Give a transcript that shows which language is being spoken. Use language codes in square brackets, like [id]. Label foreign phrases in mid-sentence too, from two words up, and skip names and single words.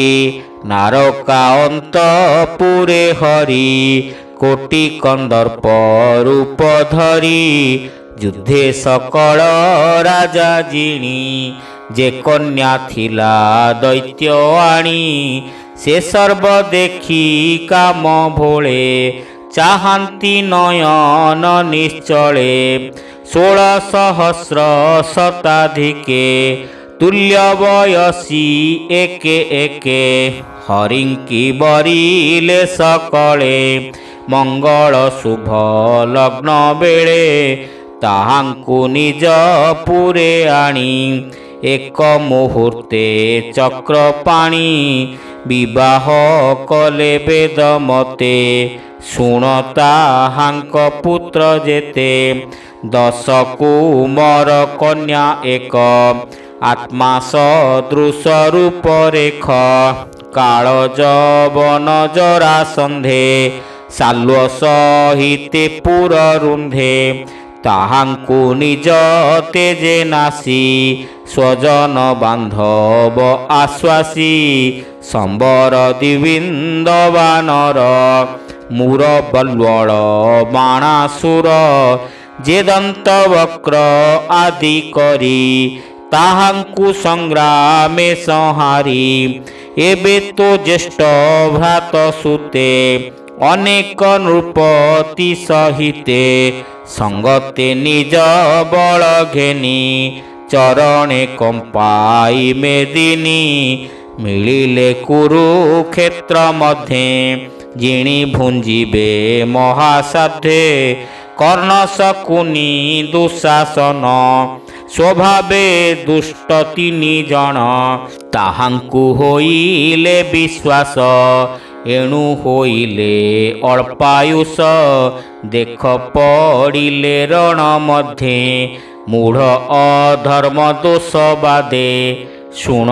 [or] ନାରକା ଅନ୍ତ ପୁରେ ହରି କୋଟି କନ୍ଦର୍ପ ରୂପ ଧରି। ଯୁଦ୍ଧେ ସକଳ ରାଜା ଜିଣି ଯେ କନ୍ୟା ଥିଲା ଦୈତ୍ୟ ଆଣି। ସେ ସର୍ବ ଦେଖି କାମ ଭୋଳେ ଚାହନ୍ତି ନୟନ ନିଶ୍ଚଳେ। 16 ସହସ୍ର ଶତାଧିକେ ତୁଲ୍ୟ ବୟସୀ ଏକେ ଏକେ। ହରିଙ୍କି ବରିଲେ ସକଳେ ମଙ୍ଗଳ ଶୁଭ ଲଗ୍ନ ବେଳେ। ତାହାଙ୍କୁ ନିଜ ପୁରେ ଆଣି ଏକ ମୁହୂର୍ତ୍ତେ ଚକ୍ରପାଣି। ବିବାହ କଲେ ବେଦ ମତେ ଶୁଣ ତାହାଙ୍କ ପୁତ୍ର ଯେତେ। 10 କୁମାର କନ୍ୟା ଏକ ଆତ୍ମା ସଦୃଶ ରୂପ ରେଖ। କାଳ ଯବନ ଜରାସନ୍ଧେ ସାଳ୍ୱ ସହିତେ ପୁର ରୁନ୍ଧେ। ତାହାଙ୍କୁ ନିଜ ତେଜେ ନାଶି ସ୍ୱଜନ ବାନ୍ଧବ ଆଶ୍ୱାସି। ସମ୍ବର ଦିବିନ୍ଦ ବାନର ମୁର ବଲ୍ୱଳ ବାଣାସୁର। ଯେ ଦନ୍ତ ବକ୍ର ଆଦି କରି ତାହାଙ୍କୁ ସଂଗ୍ରାମେ ସଂହାରି। ଏବେ ତୋ ଜ୍ୟେଷ୍ଠ ଭ୍ରାତ ସୁତେ ଅନେକ ନୃପତି ସହିତେ। ସଙ୍ଗତେ ନିଜ ବଳ ଘେନି ଚରଣେ କମ୍ପାଇ ମେଦିନୀ। ମିଳିଲେ କୁରୁକ୍ଷେତ୍ର ମଧ୍ୟେ ଜିଣି ଭୁଞ୍ଜିବେ ମହାସାଧ୍ୟେ। कर्ण शकुनी दुःशासन ସ୍ୱଭାବେ ଦୁଷ୍ଟ ତିନି ଜଣ ତାହାଙ୍କୁ ହୋଇଲେ ବିଶ୍ୱାସ ଏଣୁ ହୋଇଲେ ଅଳ୍ପାୟୁଷ ଦେଖ ପଡ଼ିଲେ ରଣ ମଧ୍ୟେ ମୂଢ଼ ଅଧର୍ମ ଦୋଷ ବାଦେ ଶୁଣ